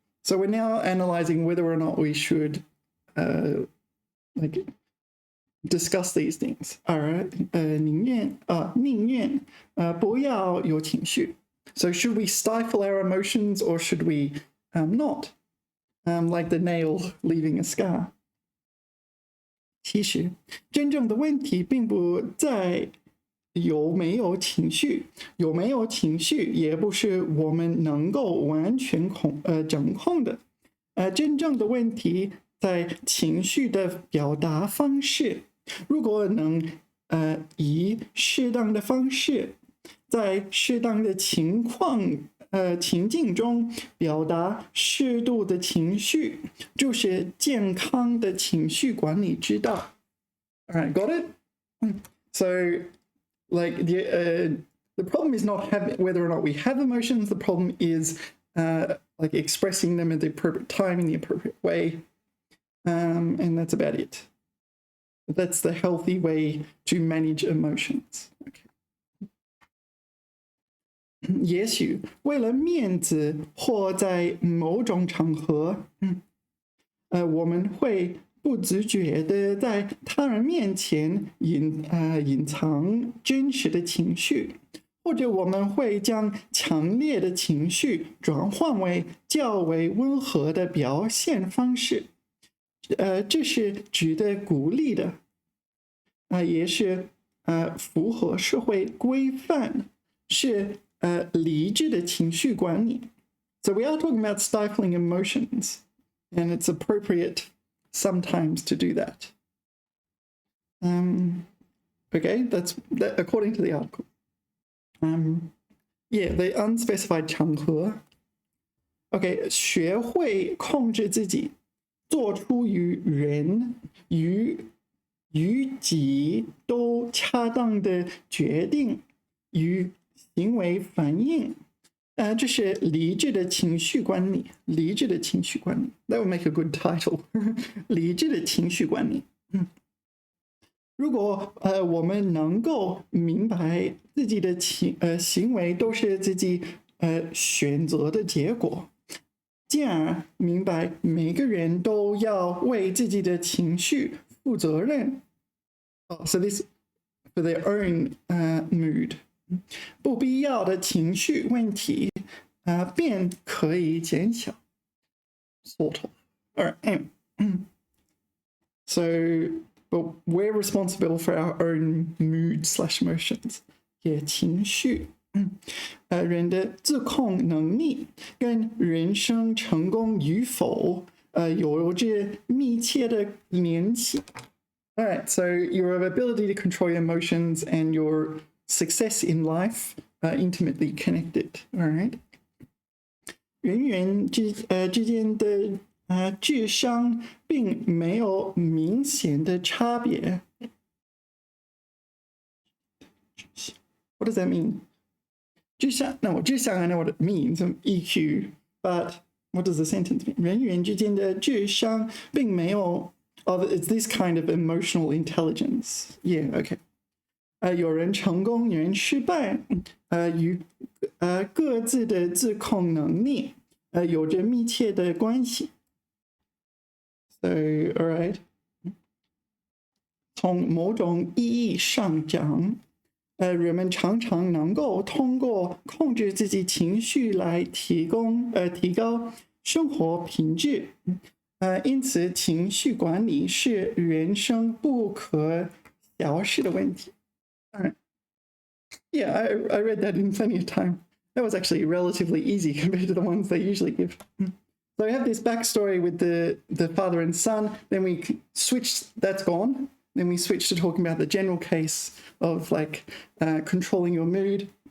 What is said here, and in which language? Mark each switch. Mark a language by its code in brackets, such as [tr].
[en] So we're now analyzing whether or not we should like discuss these things. All right. [zh] 宁愿不要有情绪. [en] So should we stifle our emotions or should we not? Like the nail leaving a scar. [zh] 其实真正的问题并不在有没有情绪，有没有情绪也不是我们能够完全掌控的。真正的问题在情绪的表达方式。如果能以适当的方式，在适当的情境中表达适度的情绪，就是健康的情绪管理之道。 [en] All right, got it? So, like the problem is not whether or not we have emotions. The problem is like expressing them at the appropriate time in the appropriate way, and that's about it. That's the healthy way to manage emotions. Okay. [zh] 也许为了面子或在某种场合，我们会不自觉的在他人面前隐藏真实的情绪，或者我们会将强烈的情绪转换为较为温和的表现方式。这是值得鼓励的，也是符合社会规范，是理智的情绪管理。 [en] So we are talking about stifling emotions, and it's appropriate sometimes to do that. Okay, that's according to the article. Yeah, the unspecified 场合。 [zh] Okay, 学会控制自己，做出与人与己都恰当的决定与行为反应。这是理智的情绪管理，理智的情绪管理。 [en] That would make a good title. [zh] 理智的情绪管理。如果我们能够明白自己的行为都是自己选择的结果，进而明白每个人都要为自己的情绪负责任。 [en] So this for their own mood. [zh] 不必要的情绪问题便可以减小 [en] sort of. All right. So, but we're responsible for our own mood/emotions. [zh] 也情绪人的自控能力跟人生成功与否有着密切的联系。 [en] All right, so your ability to control your emotions and your success in life are intimately connected. All right. [zh] 人之间的智商并没有明显的差别。 [en] What does that mean? 智商 I know what it means, EQ, but what does the sentence mean? [zh] 人之间的智商并没有 [en] it's this kind of emotional intelligence. Yeah, okay. [zh] 有人成功，有人失败，与各自的自控能力有着密切的关系。 [en] So, all right. [zh] 从某种意义上讲，人们常常能够通过控制自己情绪来提高生活品质。因此，情绪管理是人生不可小视的问题。 [en] Yeah, I read that in plenty of time. That was actually relatively easy compared to the ones they usually give. So we have this backstory with the father and son. Then we switched, that's gone. Then we switched to talking about the general case of like controlling your mood.